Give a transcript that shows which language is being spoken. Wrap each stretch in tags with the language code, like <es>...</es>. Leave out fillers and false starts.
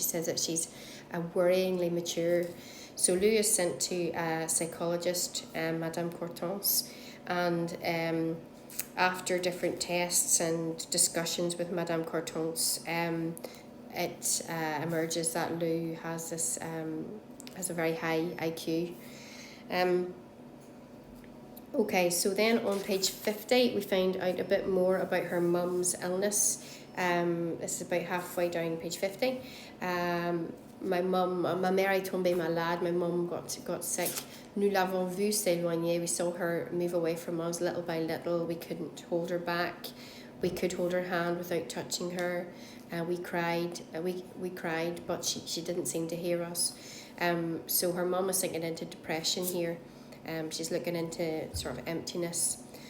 <en>She says that she's worryingly mature. So Lou is sent to a psychologist, Madame Cortance, and after different tests and discussions with Madame Cortance, it emerges that Lou has this has a very high IQ. Okay, so then on page 50 we find out a bit more about her mum's illness. This is about halfway down page 50.</en> <fr>Ma mère est tombée malade.</fr> <en>My mum got sick.</en> <fr>Nous l'avons vue s'éloigner.</fr> <en>We saw her move away from us little by little. We couldn't hold her back. We could hold her hand without touching her. We cried. We cried, but she didn't seem to hear us. So her mum is sinking into depression here. She's looking into sort of emptiness.</en>